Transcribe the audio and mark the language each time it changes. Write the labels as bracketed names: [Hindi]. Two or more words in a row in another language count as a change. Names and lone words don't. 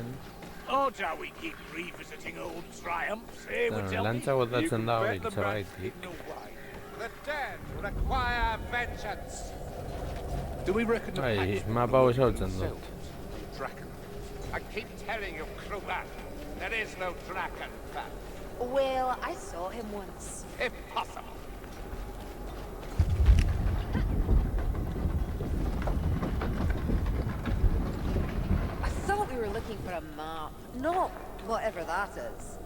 [English] Oh, shall we keep revisiting old triumphs, eh, would tell me? [Basque] Lantza botatzen da hori, [English] Bet the rats [Basque] zergaitik. [English] hidden away. The dead require vengeance. Do we reckon the [Basque] Bai, [English] pack's [Basque] mapa hau esautzen dut. [English] Draken. I keep telling you, Kruger, there is no Draken. Well, I saw him once. Impossible. I thought we were looking for a map, not whatever that is.